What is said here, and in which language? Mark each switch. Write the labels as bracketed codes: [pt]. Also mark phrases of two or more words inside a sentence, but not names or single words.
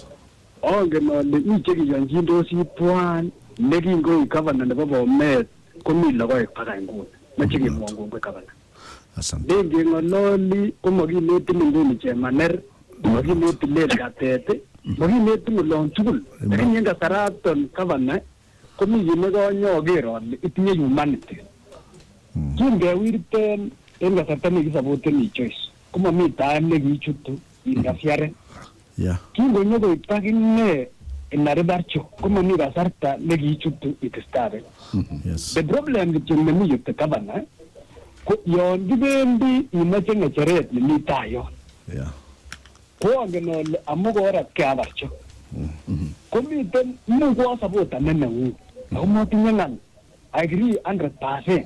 [kln] ongen ale mi chekiyonchindosi tuwan nekingoi gavana nebo Bomet komi logoek baka nguni mache kemwon kongoi gavana ngeng'ololi komakinetin nguni chemaner makinetin lelkatet makinetin olon tugul lakini en kasaraton gavana komi kit nekonyoker ale itinye humanity kingewirten en kasarta nekisapoten choice komami time nekiichutu ingasiaren kingonyokoib takine inaribarcho komami kasarta nekiichutu itistabe [en] the problem [kln] kityo nemi yukte gavana ko yon kibendi imache ng'echeret nemi tai yon ko angen ole amu koratkei abarcho komiten mukwo sapota neneng'ung ako motinye ng'al [en] I agree 100%.